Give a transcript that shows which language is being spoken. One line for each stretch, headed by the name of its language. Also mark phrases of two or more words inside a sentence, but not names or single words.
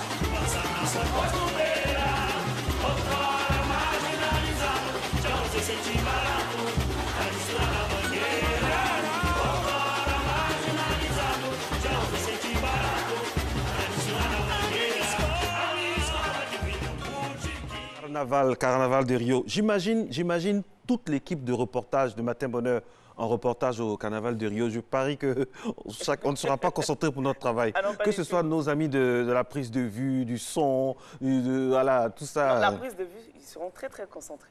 Portuguese: Nossa nação costumeira, outrora marginalizado, já não se sente barato, a mistura na bandeira. Outrora marginalizado, já não se sente barato, a mistura na bandeira. A minha escola de vida,
French: Carnaval de Rio. J'imagine toute l'équipe de reportage de Matin Bonheur en reportage au Carnaval de Rio. Je parie qu'on ne sera pas concentré pour notre travail. Ah non, que ce soit nos amis de la prise de vue, du son, voilà, tout ça. Non, la prise de vue, ils seront très très concentrés.